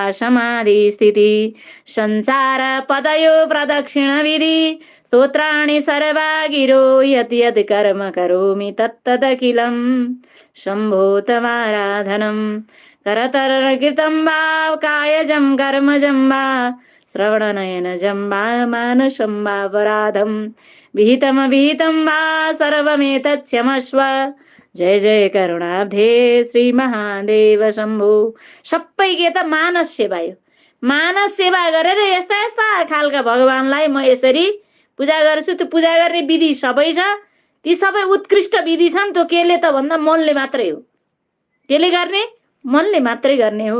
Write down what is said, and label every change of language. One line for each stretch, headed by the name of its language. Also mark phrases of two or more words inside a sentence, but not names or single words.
Sanskrit: समाधि स्थिति संसार पदयो प्रदक्षिणविधि स्तोत्राणि सर्वा गिरो यत् यत् कर्म करोमि तत्तदखिलं शम्भो तवाराधनं करतरकृतं वा कायजं कर्मजं वा श्रवणनयनजं वा मानसं वा अपराधं विहितं वा सर्वमेतत् क्षमस्व जय जय करुणाब्धे श्री महादेव शम्भो।
Nepali: सबै के त मानस सेवा हो। मानस सेवा गरेर यस्ता यस्ता खालका भगवानलाई म यसरी पूजा गर्छु। त्यो पूजा गर्ने विधि सबै छ, ती सबै उत्कृष्ट विधि छन्। त्यो केले त भन्दा मनले मात्रै हो, त्यसले गर्ने मनले मात्रै गर्ने हो।